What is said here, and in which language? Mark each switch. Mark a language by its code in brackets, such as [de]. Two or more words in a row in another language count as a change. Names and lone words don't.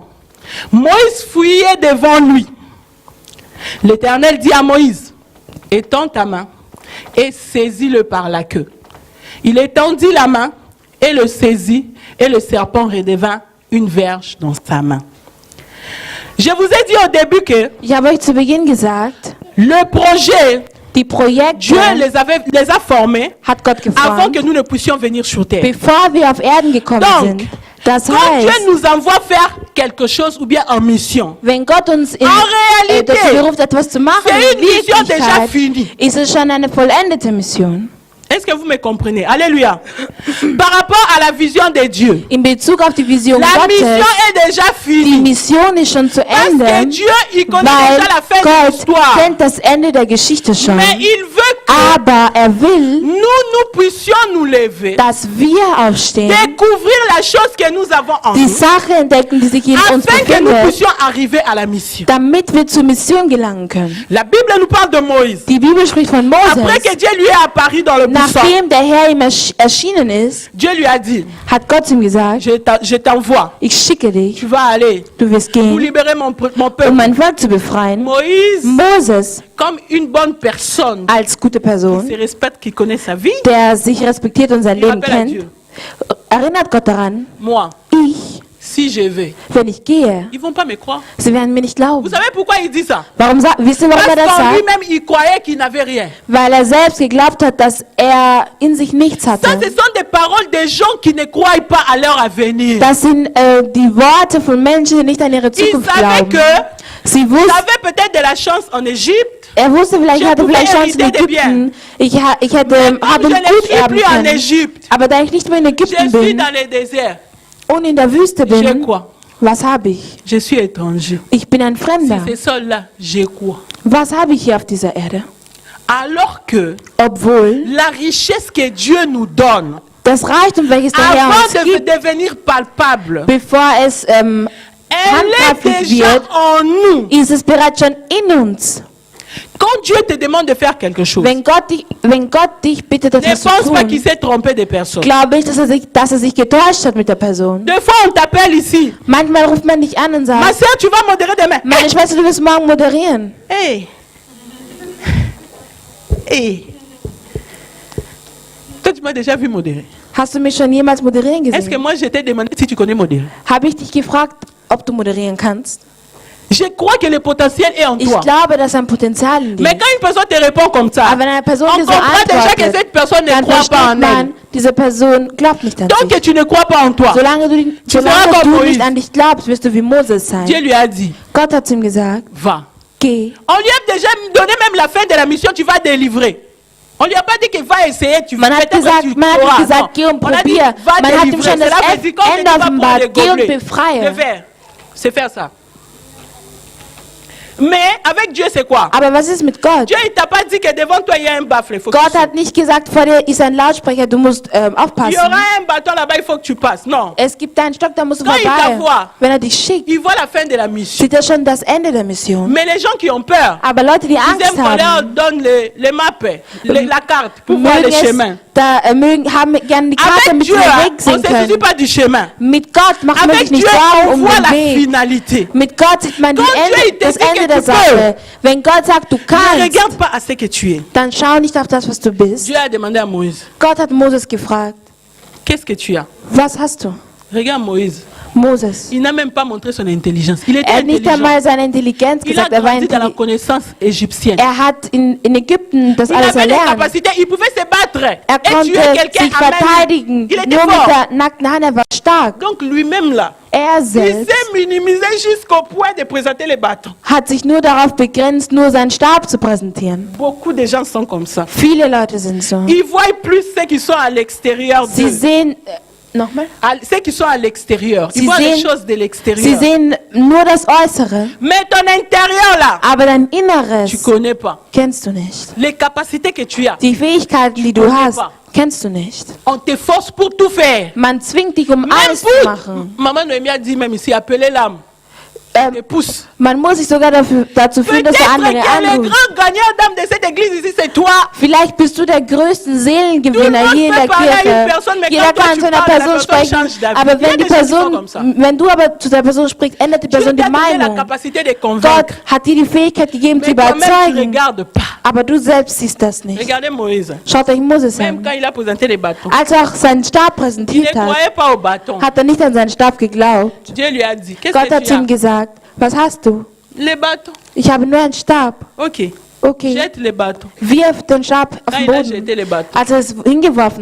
[fr] Moïse fuyait devant lui. L'Éternel dit à Moïse, étends ta main et saisis-le par la queue. Il étendit la main et le saisit, et le serpent redevint une verge dans sa main. Je vous ai dit au début que [de] Ich habe euch zu Beginn gesagt, [fr] le projet, [de] die Projekte [fr] Dieu les a formés [de] hat Gott [fr] avant que [de] geformt, [fr] nous ne puissions venir sur terre. [de] bevor wir auf Erden gekommen [fr] Donc, [de] sind. Das [fr] quand Dieu [de] heißt, [fr] nous envoie faire quelque chose ou bien en mission, [de] wenn Gott uns [fr] Réalité, [de] dazu beruft, etwas zu machen, [fr] c'est [de] in [fr] une mission déjà [de] Wirklichkeit, [fr] finie. [de] ist es schon eine vollendete Mission. [fr] Est-ce que vous me comprenez? Alléluia. Par rapport à la vision de Dieu, [de] In Bezug auf die Vision [fr] la mission [de] Gottes, [fr] est déjà [de] die [fr] finie. [de] Mission ist schon zu [fr] Parce que [de] Ende, [fr] Dieu, il connaît [de] weil [fr] déjà la fin de [de] Gott [fr] l'histoire. [de] kennt das Ende der Geschichte schon. [fr] Mais il veut que [de] Aber er will, [fr] nous puissions nous lever, [de] dass wir aufstehen, [fr] découvrir la chose que nous avons en [de] die [fr] nous, [de] Sache entdecken, die sich in uns [fr] afin que nous [de] befindet, [fr] puissions arriver à la mission. [de] damit wir zur Mission gelangen können. [fr] La Bible nous parle de Moïse. [de] Die Bibel spricht von [fr] Après [de] Moses. [fr] que Dieu lui est apparu dans le buisson, [de] Nachdem der Herr ihm erschienen ist, [fr] Dieu lui a dit, [de] hat Gott ihm gesagt, [fr] je t'envoie, [de] ich schicke dich, [fr] tu vas aller [de] du wirst [fr] pour [de] gehen, [fr] libérer mon [de] um [fr] peuple. [de] mein Volk zu befreien. [fr] Moïse, [de] Moses, [fr] comme une bonne personne, [de] als gute [fr] qui [de] Person, [fr] se respecte, qui connaît sa vie, [de] der sich respektiert und sein [fr] il [de] Leben [fr] rappelle à [de] kennt, [fr] Dieu, [de] erinnert Gott daran, [fr] moi, [de] ich, [fr] si je vais, [de] wenn ich gehe, [fr] ils vont pas me croire. [de] sie werden mir nicht [fr] Vous [de] glauben. [fr] savez pourquoi il dit ça? [de] Wisst ihr, warum er das [fr] Parce qu'en [de] sagt? [fr] lui-même, il croyait qu'il n'avait rien. [de] Weil er selbst geglaubt hat, dass er in sich nichts [fr] Ça, [de] hatte. [fr] ce sont des paroles des gens qui ne croient pas à leur avenir. [de] Das sind die Worte von Menschen, die nicht an ihre [fr] Il [de] Zukunft [fr] savait [de] glauben. [fr] que [de] Sie wussten, [fr] j'avais peut-être de la chance en Égypte. [de] er wusste vielleicht, [fr] Je [de] ich hatte [fr] pouvais [de] vielleicht Chancen in [fr] hériter des [de] Ägypten. Ich hätte [fr] Comme [de] habe [fr] je [de] gut [fr] ne suis [de] erben [fr] plus en [de] können. [fr] Égypte, [de] Aber da ich nicht mehr in [fr] je [de] Ägypten [fr] suis [de] bin [fr] dans le désert. [de] und in der Wüste [fr] J'ai [de] bin, [fr] quoi? [de] was habe ich? [fr] Je suis étranger. [de] Ich bin ein [fr] Si [de] Fremder. [fr] c'est seul-là, j'ai quoi? [de] Was habe ich hier auf dieser Erde? [fr] Alors que [de] Obwohl [fr] la richesse que Dieu nous donne, [de] das Reichtum, welches der Herr [fr] avant [de] uns [fr] de [de] gibt, [fr] devenir palpable, [de] bevor es [fr] elle est [de] handgreiflich [fr] déjà [de] wird, [fr] en nous. [de] ist es bereits schon in uns. [fr] Quand Dieu te demande de faire quelque chose, [de] Wenn Gott dich bittet, [fr] ne [de] etwas zu [fr] pense pas qu'il [de] tun, [fr] s'est trompé de personne. [de] glaube ich, dass er sich getäuscht hat mit der Person. [fr] Des fois, on t'appelle ici. [de] Manchmal ruft man dich an und [fr] Ma [de] sagt, [fr] soeur, tu vas modérer demain. [de] meine Schwester, du wirst morgen moderieren. Hey. Hey. [fr] Toi, tu m'as déjà vu modérer. [de] Hast du mich schon jemals moderieren [fr] Est-ce que [de] gesehen? [fr] moi, je t'ai demandé si tu connais modérer? [de] Habe ich dich gefragt, ob du moderieren kannst? [fr] Je crois que le potentiel est en [de] Ich [fr] toi. [de] glaube, dass ein Potenzial in dir [fr] Mais [de] ist. [fr] quand une personne te répond comme ça, [de] Aber wenn eine Person [fr] on [de] dir so [fr] comprend déjà que [de] antwortet, [fr] cette personne ne [de] dann [fr] croit pas [de] versteht [fr] en elle. [de] man, diese Person glaubt nicht an [fr] Tant [de] sich. [fr] que tu ne crois pas en toi, [de] Solange [fr] seras comme [de] du [fr] Moïse. [de] nicht an dich glaubst, wirst du wie Moses sein. [fr] Dieu lui a dit, [de] Gott hat zu ihm gesagt, [fr] va. [de] geh. [fr] On lui a déjà donné même la fin de la mission, tu vas délivrer. On lui a pas dit qu'il va essayer, tu [de] Man hat [fr] peut-être que tu [de] nicht [fr] sauras. [de] gesagt, [fr] Non. [de] geh und [fr] On a dit, [de] probier. [fr] va [de] Man hat ihm [fr] délivrer. [de] schon das [fr] Cela veut dire, quand tu [de] Ende [fr] vas prendre [de] offenbart. [fr] les [de] Geh und [fr] gobelets, [de] befreie. [fr] le verre, c'est faire ça. Mais avec Dieu, c'est quoi? [de] Aber was ist mit Gott? [fr] Dieu, il t'a pas dit que devant toi, il y a un baffle. Il faut que [de] Gott [fr] tu [de] hat nicht gesagt, vor dir ist ein Lautsprecher, du musst [fr] Il y [de] aufpassen. [fr] aura un bâton là-bas, il faut que tu passes. Non. [de] Es gibt einen Stock, da musst du [fr] Quand il [de] vorbei. [fr] t'envoie. [de] Wenn er dich schickt, [fr] Il voit la fin de la mission. [de] sieht er schon das Ende der Mission. [fr] Mais les gens qui ont peur, [de] Aber Leute, die [fr] ils [de] Angst [fr] aiment qu'on leur [de] haben, [fr] donne les mappes, la carte pour voir [de] mögen [fr] les chemins. [de] haben gerne die Karte, [fr] Avec [de] damit sie [fr] Dieu, [de] den [fr] on [de] Weg [fr] ne [de] sehen [fr] se soucie [de] können. [fr] pas du chemin. [de] Mit Gott macht man [fr] Avec [de] sich nicht [fr] Dieu, [de] Sorgen [fr] on [de] um [fr] voit [de] den [fr] la [de] Weg. [fr] finalité. [de] Mit Gott sieht man [fr] Quand Dieu, il te [de] das [fr] dit que [de] Ende [fr] tu [de] der Sache. Wenn Gott sagt, du [fr] Ne [de] kannst, [fr] regarde pas à ce que tu es. [de] dann schau nicht auf das, was du bist. [fr] Dieu a demandé à Moïse, [de] Gott hat Moses gefragt, [fr] qu'est-ce que tu as? [de] was hast du? [fr] Regarde Moïse. [de] Moses. [fr] Il n'a même pas montré son intelligence. Il était [de] Er hat nicht [fr] intelligent. [de] einmal seine Intelligenz [fr] Il a [de] gesagt, er war [fr] grandi dans la [de] intelligent. [fr] connaissance égyptienne. [de] Er hat in Ägypten das [fr] Il [de] alles [fr] avait des [de] erlernt. [fr] capacités, il pouvait se battre [de] Er [fr] et [de] konnte [fr] tuer quelqu'un [de] sich [fr] à main nue. [de] verteidigen, [fr] Il était [de] nur mit [fr] fort. [de] der nackten Hand, er war stark. [fr] Donc lui-même là, [de] Er [fr] il [de] selbst [fr] s'est minimisé jusqu'au point de présenter les bâtons. [de] hat sich nur darauf begrenzt, nur seinen Stab zu präsentieren. [fr] Beaucoup de gens sont comme ça. [de] Viele Leute sind so. [fr] Ils voient plus ceux qui sont à l'extérieur [de] Sie [fr] d'eux. [de] sehen, nochmal? [fr] Ceux qui sont à l'extérieur. Ils [de] Sie [fr] voient les [de] sehen- [fr] choses de [de] Sie [fr] l'extérieur. [de] sehen nur das Äußere, [fr] Mais ton intérieur là, [de] aber dein Inneres [fr] tu connais pas. [de] kennst du nicht. [fr] Les capacités que tu as. [de] Die Fähigkeiten, die du [fr] connais [de] hast, [fr] pas. [de] kennst du nicht. [fr] On te force pour tout faire. [de] Man zwingt dich, um [fr] Même [de] alles zu [fr] pour... [de] machen. [fr] Maman Noémie a dit même ici, appelez l'âme. Et pousse. [de] Man muss sich sogar dazu fühlen, dass [fr] Peut-être [de] der andere [fr] que le [de] anruft. [fr] grand gagnant d'âme de cette église ici, c'est toi. [de] Vielleicht bist du der größte [fr] Tout le [de] Seelengewinner [fr] monde [de] hier in [fr] peut [de] der [fr] parler à une [de] Kirche. [fr] personne, mais [de] Jeder [fr] quand toi [de] kann [fr] tu [de] zu einer [fr] parles, la [de] Person [fr] personne [de] sprechen, [fr] change d'avis. [de] aber [fr] Il y a [de] wenn die [fr] des gens qui sont [de] Person, [fr] comme ça. [de] wenn du aber zu der Person sprichst, ändert die [fr] Dieu [de] Person die [fr] t'a donné la [de] Meinung. [fr] capacité de [de] Gott [fr] convaincre. [de] hat dir die Fähigkeit gegeben, zu [fr] Mais toi-même, tu ne [de] überzeugen, [fr] regardes pas. [de] aber du selbst siehst das nicht. [fr] Regardez Moïse. [de] Schaut euch Moses [fr] Même [de] an. [fr] quand il a présenté les bâtons, [de] Als er auch seinen Stab [fr] il ne [de] präsentiert hat, [fr] croyait pas au bâton. [de] hat er nicht an seinen Stab geglaubt. [fr] Dieu lui a dit, qu'est-ce [de] Gott [fr] que [de] hat [fr] tu [de] zu ihm [fr] as? [de] gesagt, was hast du? [fr] Les bâtons. [de] Ich habe nur einen Stab. [fr] Ok. [de] Okay, [fr] Jette les bâtons. [de] wirf den Stab auf [fr] Quand [de] den [fr] il a [de] Boden. [fr] jeté les bâtons, [de] Als er es hingeworfen